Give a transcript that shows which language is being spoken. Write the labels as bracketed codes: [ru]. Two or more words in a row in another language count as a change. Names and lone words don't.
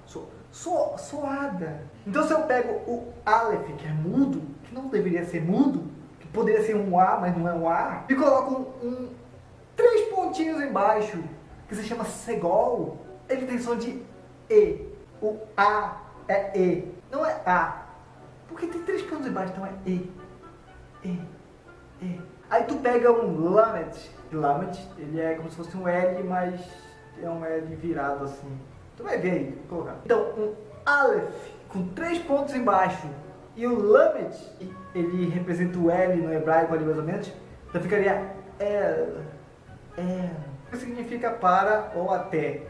[pt] Então, se eu pego o Aleph, que é mudo, que não deveria ser mudo, que poderia ser um A, mas não é um A, e coloco três pontinhos embaixo, que se chama Segol, ele tem som de E. O A é E, não é A. Porque tem três pontos embaixo, então é E. Aí tu pega um Lamed. Lamed, ele é como se fosse um L, mas é um L virado assim. Tu vai ver aí, vou colocar. Então, um Aleph com três pontos embaixo e o Lamed, ele representa o L no hebraico ali mais ou menos, então ficaria El. Que significa para ou até.